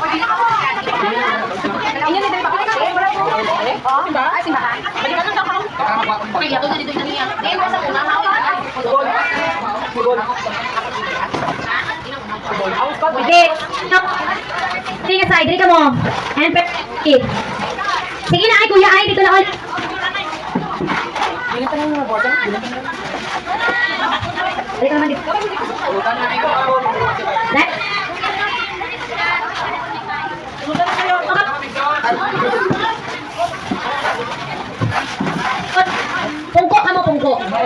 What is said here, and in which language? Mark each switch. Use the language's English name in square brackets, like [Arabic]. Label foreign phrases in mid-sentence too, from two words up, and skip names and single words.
[Hiligaynon] Sige. Sige ka side, diri ka mo. [Filipino] And sige na ay kuya ay dito na ulit. Dali ka naman dito. [Hiligaynon] Next. Pungko ka mo, pungko.